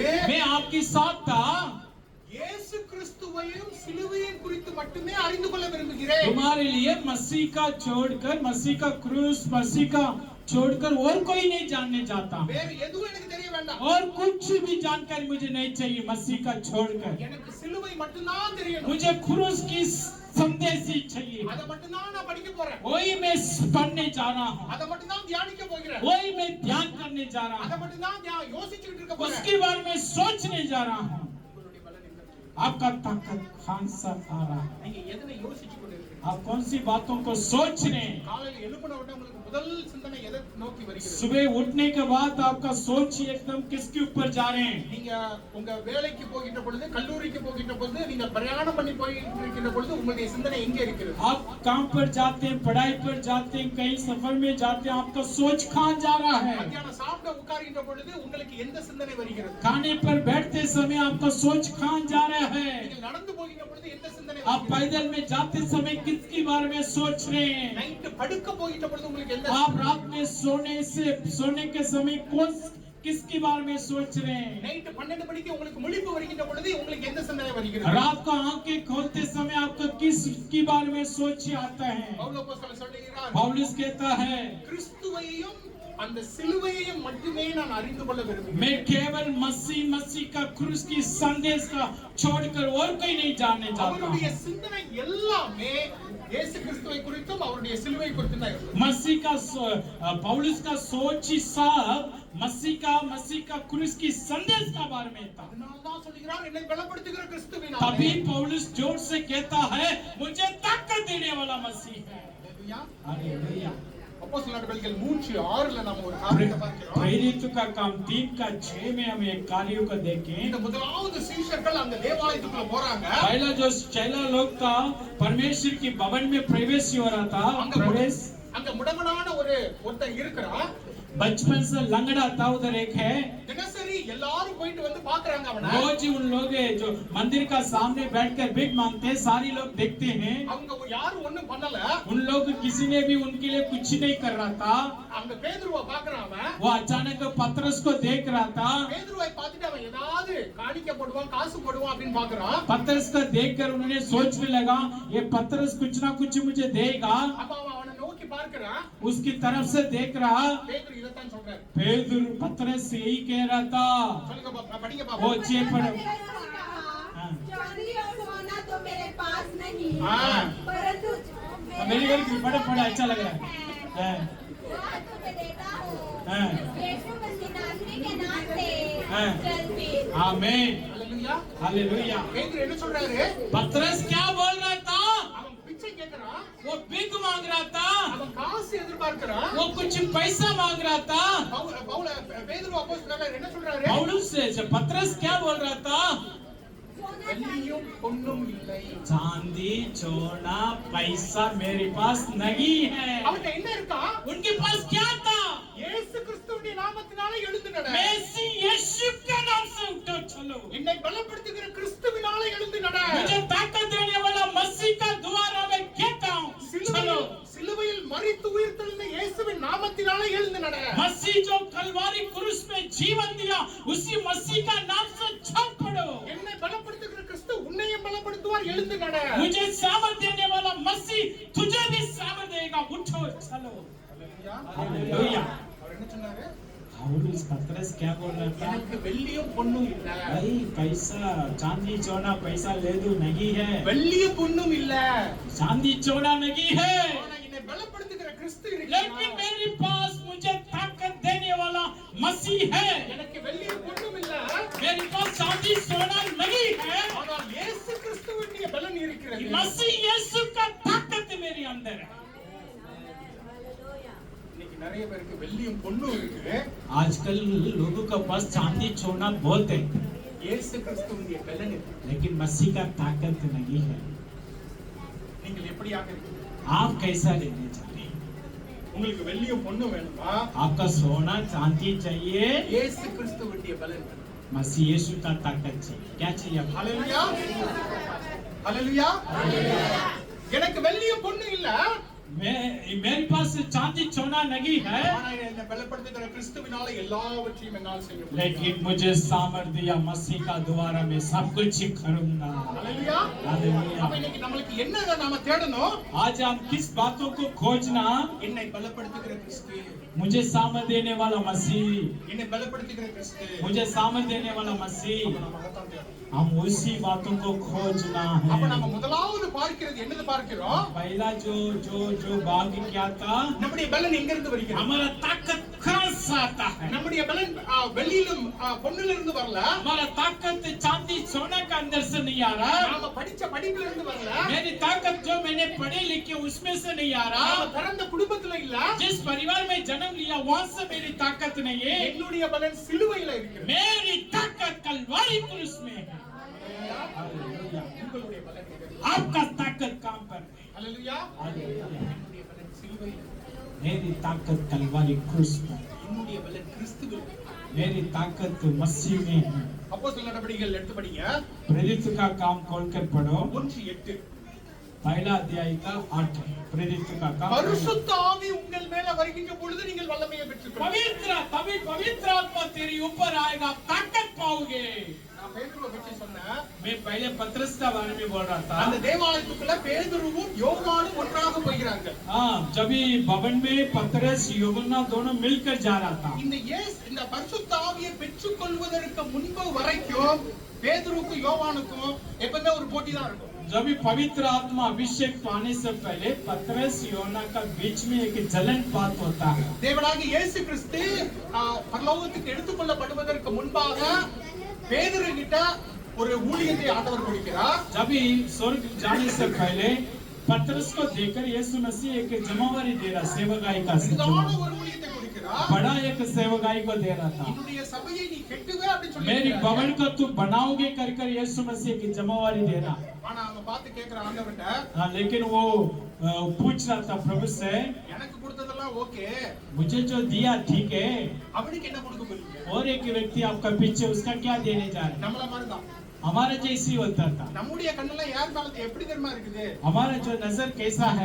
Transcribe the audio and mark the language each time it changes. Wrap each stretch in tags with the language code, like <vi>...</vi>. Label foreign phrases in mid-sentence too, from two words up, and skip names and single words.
<hi>मैं आपके साथ था</hi> <ta>இயேசு கிறிஸ்துவையும் சிலுவையும் குறித்து மட்டுமே அறிந்து கொள்ள விரும்புகிறேன்.</ta> <hi>तुम्हारे लिए मसीह का छोड़कर मसीह का क्रूस मसीह का छोड़कर और कोई नहीं जानने जाता</hi> <ta>வேற எதுவும் எனக்கு தெரிய வேண்டாம்.</ta> <hi>और कुछ भी जानकारी मुझे नहीं चाहिए मसीह का छोड़कर</hi> <ta>எனக்கு சிலுவை மட்டும்தான் தெரியணும்.</ta> <hi>मुझे क्रूस की संदेश ही चाहिए</hi> <ta>அதை மட்டும்தான் நான் படிக்க போறேன்.</ta> <hi>वही मैं पढ़ने जा रहा हूँ</hi> <ta>அதை மட்டும்தான் தியானிக்க போகிறேன்.</ta> <hi>वही मैं ध्यान करने जा रहा</hi> <ta>அதை</ta> <hi>हूँ</hi> <ta>மட்டும்தான் யோசிச்சுட்டு இருக்க போறேன்.</ta> <hi>उसके बारे में सोचने जा रहा हूँ</hi> <ta>உங்களுடைய பலன் எங்க இருக்கு?</ta> <hi>आपका ताकत कहां से आ रहा है</hi> <ta>நீங்க எதனை யோசிச்சு கொண்டிருக்கீங்க?</ta> <hi>आप कौन सी बातों को सोच रहे हैं</hi> <ta>காலையில எழுப்பின உடனே உங்களுக்கு முதல் சிந்தனை எதை நோக்கி வருகிறது?</ta> <hi>सुबह उठने के बाद आपका सोच ही एकदम किसके ऊपर जा रहे हैं</hi> <ta>நீங்க உங்க வேலைக்கு போகின்ற பொழுது, கல்லூரிக்கு போகின்ற பொழுது, நீங்க பிரயாணம் பண்ணி போயிட்டு இருக்கின்ற பொழுது உங்களுடைய சிந்தனை எங்க இருக்கிறது?</ta> <hi>आप काम पर जाते हैं पढ़ाई पर जाते हैं कहीं सफर में जाते हैं आपका सोच कहां जा रहा है</hi> <ta>மத்தியானம் சாப்பிட உட்காருகின்ற பொழுது உங்களுக்கு எந்த சிந்தனை வருகிறது?</ta> <hi>खाने पर बैठते समय आपका सोच कहां जा रहा है</hi> <ta>நீங்க நடந்து போகின்ற பொழுது எந்த சிந்தனை</ta> <hi>आप</hi> <ta>வருகிறது?</ta> <hi>पैदल में जाते समय किसके बारे में सोच रहे हैं</hi> <ta>நைட் படுக்க போகின்ற பொழுது உங்களுக்கு எந்த</ta> <hi>आप रात में सोने के समय कौन किसके बारे में सोच रहे हैं</hi> <ta>நைட் 12 மணிக்கு உங்களுக்கு முழிப்பு வருகின்ற பொழுது உங்களுக்கு எந்த சிந்தனை வருகிறது?</ta> <hi>रात को आंखें खोलते समय आपका किसके बारे में सोच आता है</hi> <ta>பவுல் அப்போஸ்தலன் சொல்லுகிறார்,</ta> <hi>पौलुस कहता है</hi> <ta>கிறிஸ்துவையும் அந்த சிலுவையையும் மட்டுமே நான் அறிந்து கொள்ள விரும்புகிறேன்.</ta> <hi>मैं केवल मसीह का क्रूस की संदेश का छोड़कर और कोई नहीं जानने चाहता</hi> <ta>அவருடைய சிந்தனை எல்லாமே இயேசு கிறிஸ்துவை குறித்தும் அவருடைய சிலுவை குறித்தும் தான் இருக்கும்.</ta> <hi>पौलुस का सोच ही सब मसीह का क्रूस की संदेश का बारे में था</hi> <ta>அதனால தான் சொல்கிறார், என்னை பலப்படுத்துகிற கிறிஸ்துவினாலே.</ta> <hi>तभी पौलुस जोर से कहता है मुझे ताकत देने देने वाला मसीह है।</hi> <ta>அல்லேலூயா.</ta> <hi>हालेलुया।</hi> <ta>அப்போஸ்தலர் நடவடிக்கைகள் 3:6 நம்ம ஒரு காரியத்தை பார்க்கிறோம்.</ta> <hi>प्रेरितों का काम 3:6 में हम एक कार्यों को देखें।</hi> <ta>இந்த முதலாவது சீஷர்கள் அந்த தேவாலயத்துக்குள்ள போறாங்க.</ta> <hi>पहला जो चेला लोग था परमेश्वर की भवन में प्रवेश हो रहा था। प्रवेश</hi> <ta>அங்க முடமனான ஒருத்தன் இருக்கிறான்.</ta> <hi>बचपन से लंगड़ा था, उधर एक है।</hi> <ta>தினசரி எல்லாரும் போயிட்டு வந்து பாக்குறாங்க அவனை.</ta> <hi>रोज उन लोग जो मंदिर का सामने बैठकर भीख मांगते हैं, सारी लोग देखते हैं।</hi> <ta>அவங்க யாரும் ஒண்ணும் பண்ணல.</ta> <hi>उन लोग किसी ने भी उनके लिए कुछ नहीं कर रहा था।</hi> <ta>அங்க பேதுருவை பார்க்கறான் அவன்.</ta> <hi>वो अचानक पतरस को देख रहा था।</hi> <ta>பேதுருவை பார்த்துட்டு அவன் ஏதாவது காணிக்கை போடுவான், காசு போடுவான் அப்படின்னு பார்க்கறான்.</ta> <hi>पतरस को देखकर उन्होंने सोचने लगा ये पतरस कुछ ना कुछ मुझे देगा।</hi> <ta>அப்ப அவன் அவனை நோக்கி பார்க்கறான்.</ta> <hi>उसकी तरफ से देख रहा।</hi> <ta>பேதுரு இதத்தான் சொல்றாரு.</ta> <hi>पेदुरु पतरस यही कह रहा था।</hi> <ta>சொல்லுங்க பாப்பா, படிங்க</ta> <hi>वो</hi> <ta>பாப்பா. चेपड़</ta> <hi>चांदी और सोना तो मेरे पास नहीं, हाँ। परंतु मेरी घर की बड़ा बड़ा अच्छा लग रहा है। वह तुझे देता हूँ। हाँ। यीशु मसीह नासरी के नाम से हाँ। चल फिर। आमीन।</hi> <ta>அல்லேலூயா.</ta> <hi>हालेलुया।</hi> <ta>பேதுரு என்ன சொல்றாரு?</ta> <hi>पतरस क्या बोल रहा था?</hi> <ta>அவன் பிச்சை கேக்குறான்.</ta> <hi>वो भीख मांग रहा था।</hi> <ta>அவன் காசு எதிர்பார்க்கறான்.</ta> <hi>वो कुछ पैसा मांग रहा था।</hi> <ta>பேதுரு அப்போஸ்தலர் என்ன சொல்றாரு?</ta> <hi>पौलुस से पतरस क्या बोल रहा था?</hi> <ta>வெள்ளியும் பொன்னும் இல்லை.</ta> <hi>चांदी सोना पैसा मेरे पास नहीं है।</hi> <ta>அவன்கிட்ட என்ன இருக்கா?</ta> <hi>उनके पास क्या था?</hi> <ta>இயேசு கிறிஸ்துவின் நாமத்தினால எழுந்து நட.</ta> <hi>मेसी यीशु के नाम से उठो चलो।</hi> <ta>என்னை பலப்படுத்துகிற கிறிஸ்துவினால எழுந்து நட.</ta> <hi>मुझे ताकत देने वाला मसीह का द्वारा मैं कहता हूँ चलो।</hi> <ta>சிலுவையில் மரித்து உயிர்த்தெழுந்த இயேசுவின் நாமத்தினால எழுந்து நட.</ta> <hi>मसीह जो कलवारी क्रूस में जीवन दिया उसी मसीह का नाम से चल पड़ो।</hi> <ta>என்னை பலப்படுத்துகிற கிறிஸ்து உன்னையும் பலப்படுத்துவார், எழுந்து நட.</ta> <hi>मुझे सामर्थ देने वाला मसीह तुझे भी सामर्थ देगा, उठो चलो। हालेलुया।</hi> <ta>அவர் என்ன சொன்னாரு?</ta> <hi>पौलुस पतरस क्या बोल रहा था?</hi> <ta>எனக்கு வெள்ளியும் பொன்னும் இல்ல.</ta> <hi>भाई पैसा चांदी सोना पैसा ले दो नहीं है।</hi> <ta>வெள்ளியும் பொன்னும் இல்ல.</ta> <hi>चांदी सोना नहीं है,</hi> <ta>ஆனா என்னை பலப்படுத்துகிற கிறிஸ்து</ta> <hi>लेकिन</hi> <ta>இருக்கிறார்.</ta> <hi>मेरे पास मुझे ताकत देने वाला मसीह है।</hi> <ta>எனக்கு வெள்ளியும் பொன்னும் இல்ல.</ta> <hi>मेरे पास चांदी सोना नहीं है,</hi> <ta>ஆனால் இயேசு கிறிஸ்துவினுடைய பலன் இருக்கிறது.</ta> <hi>मसीह यीशु का ताकत मेरे अंदर है।</hi> <ta>இன்னைக்கு நிறைய பேருக்கு வெள்ளியும் பொன்னும் இருக்கு.</ta> <hi>आजकल लोगों के पास चांदी सोना बहुत है,</hi> <ta>இயேசு கிறிஸ்துவினுடைய பலன் இருக்கு.</ta> <hi>लेकिन मसीह का ताकत नहीं है।</hi> <ta>நீங்கள் எப்படியாக இருக்கீங்க?</ta> <hi>आप कैसा रहने चाहिए?</hi> <ta>உங்களுக்கு வெள்ளியும் பொன்னும் வேணுமா?</ta> <hi>आपका सोना चांदी चाहिए,</hi> <ta>இயேசு கிறிஸ்துவினுடைய பலன் வேணும்.</ta> <hi>मसीह यीशु का ताकत चाहिए। क्या चाहिए आपको?</hi> <ta>ஹalleluya. ஹalleluya. எனக்கு வெள்ளியும் பொன்னும் இல்ல.</ta> <hi>मेरे पास चांदी सोना नहीं है,</hi> <ta>ஆனா என்னை பலப்படுத்துகிற கிறிஸ்துவினால எல்லாவற்றையும் என்னால் செய்ய முடியும்.</ta> <hi>लेकिन मुझे सामर्थ दिया मसीह का द्वारा मैं सब कुछ करूंगा।</hi> <ta>ஹalleluya.</ta> <hi>हालेलुया।</hi> <ta>அப்ப இன்னைக்கு நம்மளுக்கு என்ன நாம தேடணும்?</ta> <hi>आज हम किस बातों को खोजना?</hi> <ta>என்னை பலப்படுத்துகிற கிறிஸ்து,</ta> <hi>मुझे सामर्थ देने वाला मसीह,</hi> <ta>என்னை பலப்படுத்துகிற கிறிஸ்து.</ta> <hi>मुझे सामर्थ देने वाला मसीह,</hi> <ta>அப்ப நம்ம அதைத்தான் தேடணும்.</ta> <hi>हम उसी बातों को खोजना</hi> <ta>அப்ப</ta> <hi>है।</hi> <ta>நம்ம முதலாவது பார்க்கிறது என்னது பார்க்கிறோம்?</ta> <hi>पहला जो जो जो भाग क्या था?</hi> <ta>நம்முடைய பலன் எங்க இருந்து வருகிறது?</ta> <hi>हमारा ताकत कहाँ से आता है?</hi> <ta>நம்முடைய பலன் வெள்ளியிலும் பொன்னில இருந்து வரல.</ta> <hi>हमारा ताकत चांदी सोना का अंदर से नहीं आ रहा।</hi> <ta>நாம படிச்ச படிப்புல இருந்து வரல.</ta> <hi>मेरी ताकत जो मैंने पढ़े लिखे उसमें से नहीं आ रहा।</hi> <ta>நாம பிறந்த குடும்பத்துல இல்ல.</ta> <hi>जिस परिवार में जन्म लिया वहां से मेरी ताकत नहीं है।</hi> <ta>என்னுடைய பலன் சிலுவையில இருக்கிறது.</ta> <hi>मेरी ताकत कलवारी क्रूस में है। हालेलुया।</hi> <ta>உங்களுடைய பலன் எங்க?</ta> <hi>आपका ताकत काम पर है।</hi> <ta>ஹalleluya.</ta> <hi>हालेलुया।</hi> <ta>என்னுடைய பலன் சிலுவையில.</ta> <hi>मेरी ताकत कलवारी क्रूस में,</hi> <ta>என்னுடைய பலன் கிறிஸ்துவில்.</ta> <hi>मेरी ताकत मसीह में है।</hi> <ta>அப்போஸ்தலர் நடவடிக்கைகள் எடுத்து படிங்க.</ta> <hi>प्रेरित का काम खोलकर पढ़ो। 1:8. पहला अध्याय का 8 प्रेरित का काम।</hi> <ta>பரிசுத்த ஆவி உங்கள் மேல வருகின்ற பொழுது நீங்கள் வல்லமையை பெற்றுக்கொள்வீர்கள்.</ta> <hi>तभी पवित्र आत्मा तेरी ऊपर आएगा, ताकत पाओगे।</hi> <ta>நான் பேதுருவை பற்றி சொன்னேன்.</ta> <hi>मैं पहले पतरस का बारे में बोल रहा था।</hi> <ta>அந்த தேவாலயத்துக்குள்ள பேதுருவும் யோவானும் ஒன்றாக போகிறாங்க.</ta> <hi>हाँ, जब भवन में पतरस यूहन्ना दोनों मिलकर जा रहा था।</hi> <ta>இந்த பரிசுத்த ஆவியை பெற்றுக்கொள்வதற்கு முன்பு வரைக்கும் பேதுருவுக்கும் யோவானுக்கும் எப்பவுமே ஒரு போட்டி தான் இருக்கும்.</ta> <hi>जब भी पवित्र आत्मा अभिषेक पाने से पहले पतरस यूहन्ना का बीच में एक जलन बात होता है।</hi> <ta>தேவனாகிய இயேசு கிறிஸ்து பரலோகத்துக்கு எடுத்துக்கொள்ளப்படுவதற்கு முன்பாக பேதுரு கிட்ட ஒரு ஊழியத்தை ஆண்டவர் கொடுக்கிறார்.</ta> <hi>जब भी स्वर्ग जाने से पहले पतरस को देखकर यीशु मसीह एक जिम्मेवारी दे रहा, सेवकाई का</hi> <ta>பெரிதான ஒரு ஊழியத்தை கொடுக்கிறார்.</ta> <hi>बड़ा एक सेवकाई को दे रहा था।</hi> <ta>என்னுடைய சபையை நீ கெட்டுவே அப்படி சொல்லி</ta> <hi>मेरी भवन को तू बनाओगे कर कर यीशु मसीह की जिम्मेवारी दे रहा।</hi> <ta>ஆனா அவன் பார்த்து கேக்குற ஆண்டவன்ட்ட,</ta> <hi>हाँ, लेकिन वो पूछ रहा था प्रभु से,</hi> <ta>எனக்கு கொடுத்ததெல்லாம் ஓகே,</ta> <hi>मुझे जो दिया ठीक है,</hi> <ta>அவனுக்கு என்ன கொடுக்க போறீங்க?</ta> <hi>और एक व्यक्ति आपका पीछे, उसका क्या देने जा रहे हैं?</hi> <ta>நம்மள மாதிரி தான்.</ta> <hi>हमारा जैसी होता था।</hi> <ta>நம்முடைய கண்ணெல்லாம் யார் மேல எப்படி தெரியுமா இருக்குது?</ta> <hi>हमारा जो नजर कैसा है,</hi>